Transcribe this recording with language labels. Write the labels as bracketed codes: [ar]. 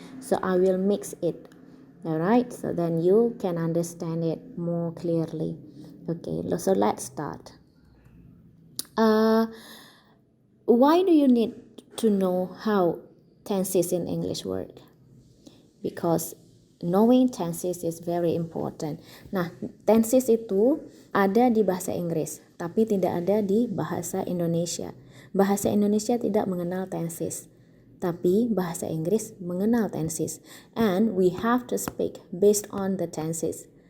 [en] So I will mix it, alright? So then you can understand it more clearly. Okay, so let's start. Why do you need to know how tenses in English work? Because knowing tenses is very important. [id] Nah, tenses itu ada di bahasa Inggris, tapi tidak ada di bahasa Indonesia. Bahasa Indonesia tidak mengenal tenses, tapi bahasa Inggris mengenal tenses. [en] And we have to speak based on the tenses.